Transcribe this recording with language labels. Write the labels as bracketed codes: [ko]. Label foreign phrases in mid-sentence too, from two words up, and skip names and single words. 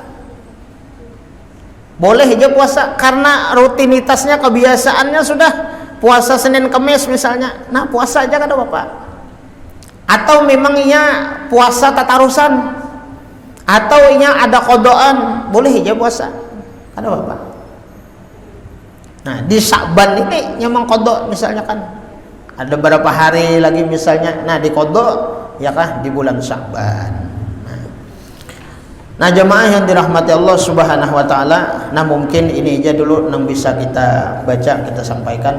[bjn] Boleh aja puasa karena rutinitasnya, kebiasaannya sudah puasa Senin Kamis misalnya. Nah, puasa aja kada Bapak. Atau memang ia puasa tatarusan atau ia ada qadaan, boleh aja puasa. Kada Bapak. Nah di Sya'ban ini yang mengqadha misalnya kan ada berapa hari lagi misalnya, nah di qadha ya kah di bulan Sya'ban. Nah jemaah yang dirahmati Allah [ar] سبحانه وتعالى, [bjn] nah mungkin ini aja dulu yang bisa kita baca, kita sampaikan.